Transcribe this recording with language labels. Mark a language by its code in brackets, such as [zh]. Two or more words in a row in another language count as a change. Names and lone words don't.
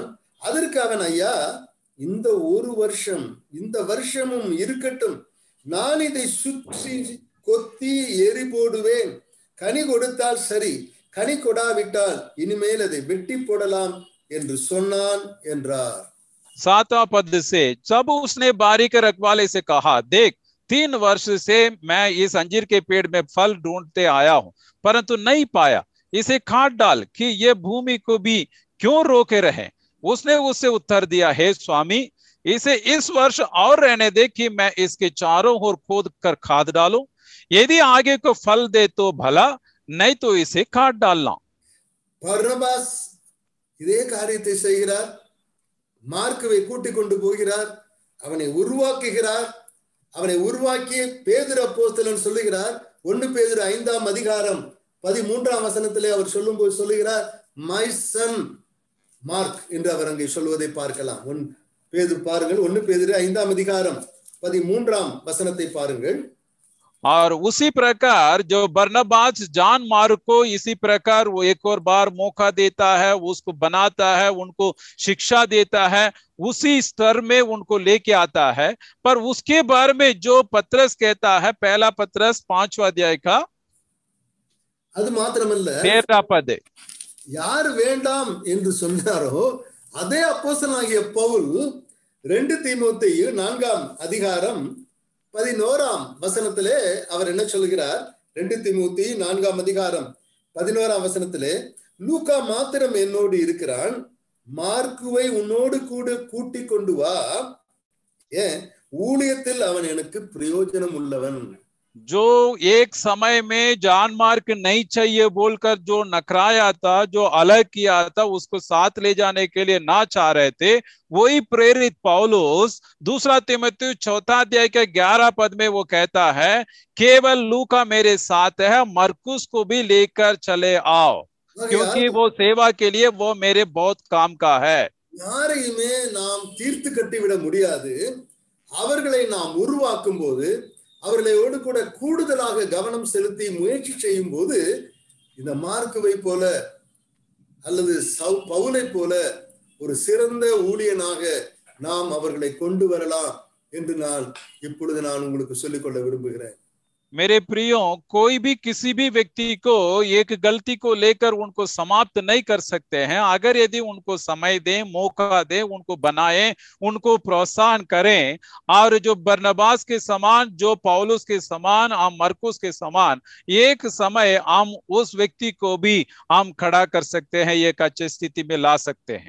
[ta] அதற்கு அவன், ஐயா, இந்த ஒரு வருஷம், இந்த வருஷமும் இருக்கட்டும், நான் இதை சுற்றி கொத்தி எரி போடுவேன், கனி கொடுத்தால் சரி, கனி கொடாவிட்டால் இனிமேல் அதை வெட்டி போடலாம் என்று சொன்னான் என்றார். [hi] 7वां पद से, जब उसने बारी के रखवाले से कहा, देख 3 वर्ष से मैं इस अंजीर के पेड़ में फल ढूंढते आया हूं, परंतु नहीं पाया। इसे काट डाल कि ये भूमि को भी क्यों रोके रहे। उसने उससे उत्तर दिया, हे स्वामी, इसे इस वर्ष और रहने दे कि मैं इसके चारों ओर खोद कर खाद डालूं। यदि आगे को फल दे तो भला, नहीं तो इसे काट डालना। [ta] பர்னபாஸ் இதே காரியத்தை செய்கிறார். மார்க்குவை கூட்டிக் கொண்டு போகிறார், அவனை உருவாக்குகிறார். அவனை உருவாக்கி பேதுரு அப்போஸ்தலன் சொல்லுகிறார். 1 பேதுரு 5ஆம் அதிகாரம் 13ஆம் வசனத்திலே அவர் சொல்லும்போது சொல்லுகிறார், [en] my son [ta] மார்க் என்று அவர் அங்கே சொல்வதை பார்க்கலாம். பாருங்கள், 1 பேதுரு 5ஆம் அதிகாரம் 13ஆம் வசனத்தை பாருங்கள். [hi] और उसी प्रकार जो बरनबास जॉन मार्क को इसी प्रकार वो एक और बार मौका देता है, उसको बनाता है, उनको शिक्षा देता है, उसी स्तर में उनको लेके आता है। पर उसके बारे में जो पत्रस कहता है, पहला पत्रस 5वां अध्याय का [ta] அது மாத்திரமல்ல, [hi] 13 पद, [ta] யார் வேண்டாம் என்று சொன்னாரோ அதே அப்போஸ்தலனாகிய பவுல் 2 தீமோத்தேயு 4ஆம் அதிகாரம் 11ஆம் வசனத்திலே அவர் என்ன சொல்கிறார்? 2 தீமோத்தேயு 4ஆம் அதிகாரம் 11ஆம் வசனத்திலே, லூக்கா மாத்திரம் என்னோடு இருக்கிறான், மார்க்குவை உன்னோடு கூட கூட்டிக் கொண்டு வா, ஏன் ஊழியத்தில் அவன் எனக்கு பிரயோஜனம் உள்ளவன். [hi] जो एक समय में जॉन मार्क नहीं चाहिए बोलकर जो नकराया था, जो अलग किया था, उसको साथ ले जाने के लिए ना चाह रहे थे, वही प्रेरित पौलुस 2 तीमुथियुस 4 अध्याय के 11 पद में वो कहता है, केवल लूका मेरे साथ है, मरकुस को भी लेकर चले आओ, क्योंकि वो सेवा के लिए वो मेरे बहुत काम का है। [ta] யாரையுமே நாம் தீர்த்து கட்டிவிட முடியாது. அவர்களை நாம் உருவாக்கும் போது, அவர்களோடு கூட கூடுதலாக கவனம் செலுத்தி முயற்சி செய்யும் போது, இந்த மார்க்குவை போல அல்லது பவுலை போல ஒரு சிறந்த ஊழியனாக நாம் அவர்களை கொண்டு வரலாம் என்று இப்பொழுது நான் உங்களுக்கு சொல்லிக்கொள்ள விரும்புகிறேன். [hi] मेरे प्रियो, कोई भी किसी भी व्यक्ति को एक गलती को लेकर उनको समाप्त नहीं कर सकते हैं। अगर यदि उनको समय दें, मौका दें, उनको बनाएं, उनको प्रोत्साहन करें, और जो बरनबास के समान, जो पौलुस के समान, हम मरकुस के समान, एक समय हम उस व्यक्ति को भी हम खड़ा कर सकते हैं, एक अच्छी स्थिति में ला सकते हैं।